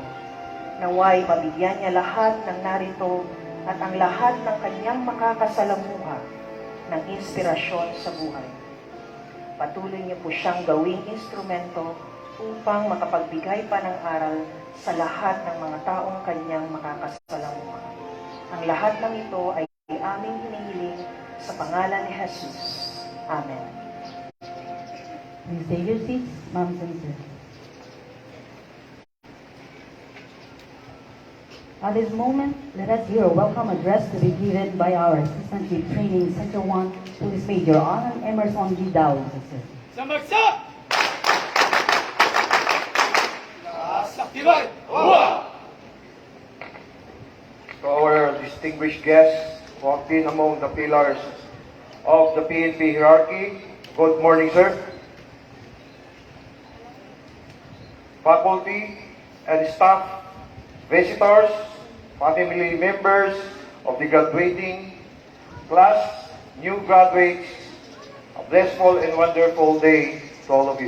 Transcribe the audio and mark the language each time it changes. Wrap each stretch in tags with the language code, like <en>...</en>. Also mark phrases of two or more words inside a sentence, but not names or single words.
<tl>Naway mabigyan niya lahat ng narito at ang lahat ng kanyang makakasalamuha ng inspirasyon sa buhay. Patuloy niyo po siyang gawing instrumento upang makapagbigay pa ng aral sa lahat ng mga taong kanyang makakasalamuha. Ang lahat ng ito ay aming hinihiling sa pangalan ni Jesus. Amen.</tl> <en>Please take your seats, moms and sirs. At this moment, let us hear a welcome address to be given by our Assistant Chief Training Center 1, Police Major Alan Emerson G. Dawes. Samagsak! SAKTIBAY! To our distinguished guests who have been among the pillars of the PNP hierarchy, good morning, sir. Faculty and staff, visitors, family members, of the graduating class, new graduates, a blissful and wonderful day to all of you.</en>